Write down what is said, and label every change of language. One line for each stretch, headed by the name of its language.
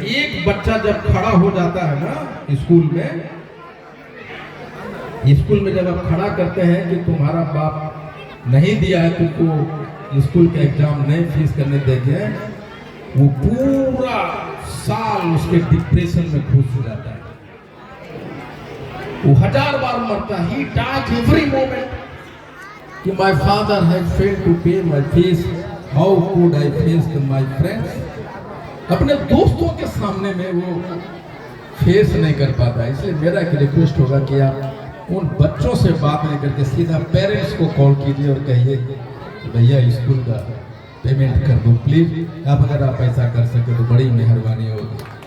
Hindi: एक बच्चा जब खड़ा हो जाता है ना स्कूल में जब आप खड़ा करते हैं कि तुम्हारा बाप नहीं दिया है तुमको स्कूल का एग्जाम नहीं फीस करने देंगे, वो पूरा साल उसके डिप्रेशन में घुस जाता है। वो 1000 बार मरता है।
English: He dies every moment कि my father had failed to pay my fees, how could I face my friends?
Hindi: अपने दोस्तों के सामने में वो फेस नहीं कर पाता। इसलिए मेरा एक रिक्वेस्ट होगा कि आप उन बच्चों से बात नहीं करके सीधा पेरेंट्स को कॉल कीजिए और कहिए कि भैया स्कूल का पेमेंट कर दो प्लीज। आप अगर आप ऐसा कर सके तो बड़ी मेहरबानी होगी।